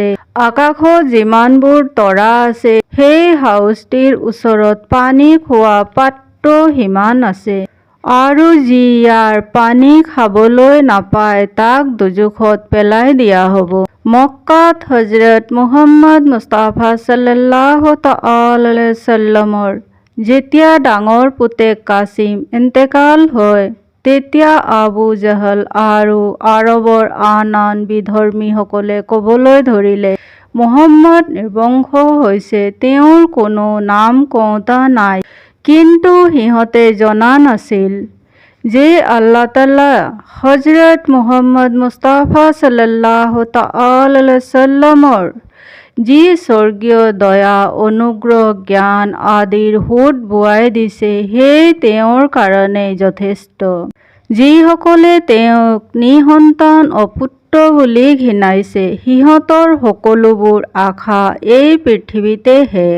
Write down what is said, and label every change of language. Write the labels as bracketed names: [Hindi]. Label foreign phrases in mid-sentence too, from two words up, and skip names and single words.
[Assamese] আকাশত যিমানবোৰ তৰা আছে সেই হাউজটিৰ ওচৰত পানী খোৱা পাত্ৰ সিমান আছে। আৰু যি ইয়াৰ পানী খাবলৈ নাপায় তাক দোজখত পেলাই দিয়া হ'ব। মক্কাত হযৰত মুহাম্মদ মুস্তাফা [Arabic] صلى الله تعالى عليه وسلم [Assamese] যেতিয়া ডাঙৰ পুতেক কাছিম ইন্তেকাল হয় তেতিয়া আবু জাহল আৰু আৰবৰ আন বিধৰ্মীসকলে ক'বলৈ ধৰিলে মুহাম্মদ নিৰ্বংশ হৈছে, তেওঁৰ কোনো নাম কওঁতা নাই। কিন্তু সিহঁতে জনা নাছিল যে আল্লাহ তাআলা হযৰত মুহাম্মদ মুস্তাফা [Arabic] صلى الله تعالى عليه وسلم [Assamese] যি স্বৰ্গীয় দয়া, অনুগ্ৰহ, জ্ঞান আদিৰ সোঁত বোৱাই দিছে সেই তেওঁৰ কাৰণেই যথেষ্ট। যিসকলে তেওঁক নিঃসন্তান অপুত্ৰ বুলি ঘিণাইছে সিহঁতৰ সকলোবোৰ আশা এই পৃথিৱীতে শেষ।